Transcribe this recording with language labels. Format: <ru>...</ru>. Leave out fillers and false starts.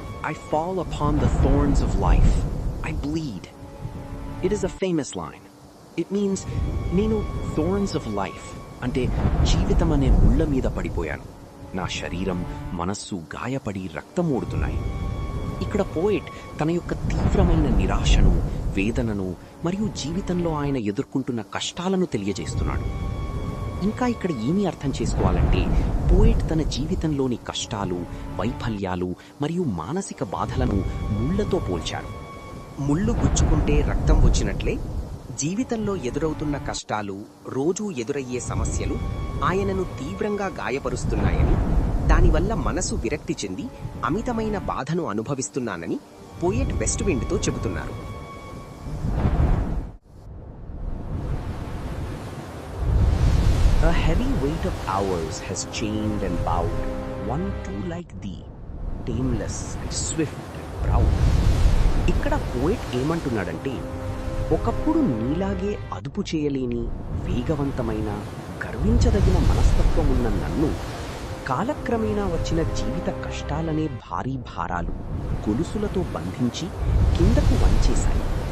<en>I fall upon the thorns of life. I bleed. It is a famous line. It means</en> <te>నేను థోర్న్స్ of life అంటే జీవితం అనే ముళ్ళ మీద పడిపోయాను. నా శరీరం మనస్సు గాయపడి రక్తమోడుతున్నాయి. ఇక్కడ పోయిట్ తన యొక్క తీవ్రమైన నిరాశను, వేదనను మరియు జీవితంలో ఆయన ఎదుర్కొంటున్న కష్టాలను తెలియజేస్తున్నాడు. ఇంకా ఇక్కడ ఏమీ అర్థం చేసుకోవాలంటే పోయిట్ తన జీవితంలోని కష్టాలు, వైఫల్యాలు మరియు మానసిక బాధలను ముళ్లతో పోల్చారు. ముళ్ళు గుచ్చుకుంటే రక్తం వచ్చినట్లే జీవితంలో ఎదురవుతున్న కష్టాలు, రోజూ ఎదురయ్యే సమస్యలు ఆయనను తీవ్రంగా గాయపరుస్తున్నాయని, దానివల్ల మనసు విరక్తి చెంది అమితమైన బాధను అనుభవిస్తున్నానని పోయెట్ వెస్ట్ విండ్తో చెబుతున్నారు.</te> <en>A heavy weight of hours has chained and bowed one too like thee, tameless and swift and proud.</en> <te>ఇక్కడ పోయిట్ ఏమంటున్నాడంటే, ఒకప్పుడు నీలాగే అదుపు చేయలేని, వేగవంతమైన, గర్వించదగిన మనస్తత్వం ఉన్న నన్ను కాలక్రమేణా వచ్చిన జీవిత కష్టాలనే భారీ భారాలు గొలుసులతో బంధించి కిందకు వంచేశాయి.</te>